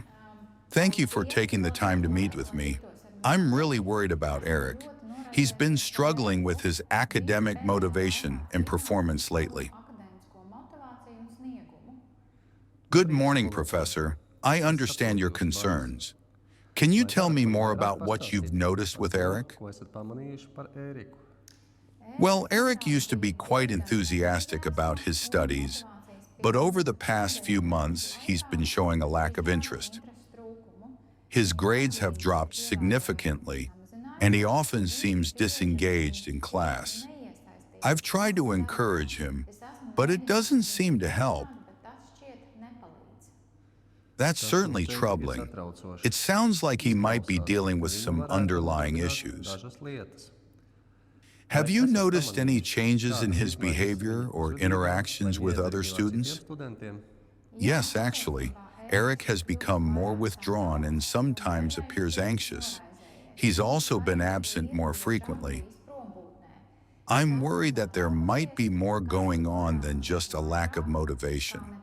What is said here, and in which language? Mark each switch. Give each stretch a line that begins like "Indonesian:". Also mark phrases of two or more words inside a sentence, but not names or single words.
English: Thank you for taking the time to meet with me. I'm really worried about Erik. He's been struggling with his academic motivation and performance lately. Good morning, Professor. I understand your concerns. Can you tell me more about what you've noticed with Erik?
Latvian: Ko esat pamanījuši par Ēriku?
English: Well, Erik used to be quite enthusiastic about his studies, but over the past few months, he's been showing a lack of interest. His grades have dropped significantly, and he often seems disengaged in class. I've tried to encourage him, but it doesn't seem to help. That's certainly troubling. It sounds like he might be dealing with some underlying issues.
Latvian: Dažas lietas.
English: Have you noticed any changes in his behavior or interactions with other students?
Latvian: Studentiem.
English: Yes, actually. Erik has become more withdrawn and sometimes appears anxious. He's also been absent more frequently. I'm worried that there might be more going on than just a lack of motivation.